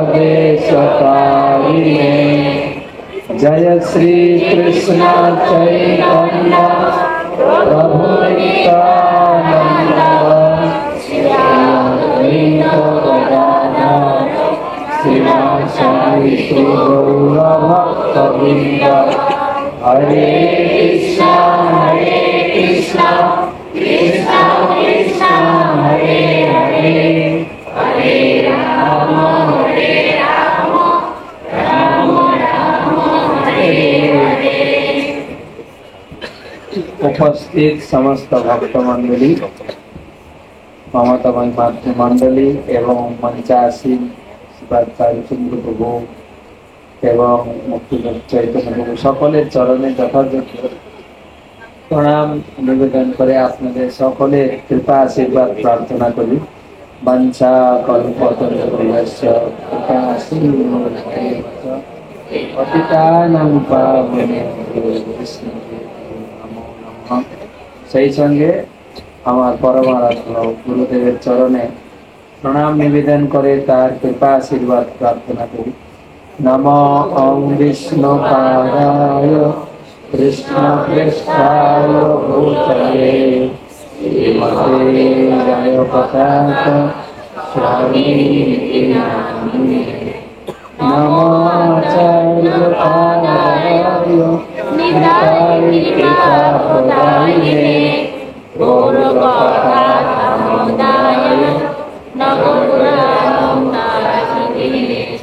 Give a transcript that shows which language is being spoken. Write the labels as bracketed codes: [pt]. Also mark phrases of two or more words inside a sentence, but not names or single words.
[sa] देशतारिणे जय श्री कृष्ण चैतन्य प्रभु नित्यानंद श्री अद्वैत गदाधर श्रीवासादि गौर भक्तवृंद हरे कृष्णा कृष्णा कृष्णा हरे हरे हरे राम राम राम हरे हरे। [bn] উপস্থিত সমস্ত ভক্ত মণ্ডলী মমতাময়ী মাতৃ মণ্ডলী এবং মঞ্চাসীন শিবাচার্য চন্দ্র প্রভু এবং মুক্তি চৈতন্য প্রভু সকলের চরণে যথাযোগ্য প্রণাম নিবেদন করে আপনাদের সকলের কৃপা আশীর্বাদ প্রার্থনা করি। [sa] वंशा कल्पतरुभ्यश्च कृपा सिन्धुभ्यश्च पतितानां पावनेभ्यो वैष्णवेभ्यो नमो नमः। [bn] সেই সঙ্গে আমার পরমারাধ্য গুরুদেবের চরণে প্রণাম নিবেদন করে তার কৃপা আশীর্বাদ প্রার্থনা করি। [sa] নমো ওম বিষ্ণুপাদায় কৃষ্ণপৃষ্ঠায় ভূতলে শ্রীমতে জয়পতাক স্বামীতি নামিনে নমো আচার্যপাদায় নিতাই কৃপাপ্রদায়িনে গৌরবপতাকামোদায় নগরুরামদাসিনে।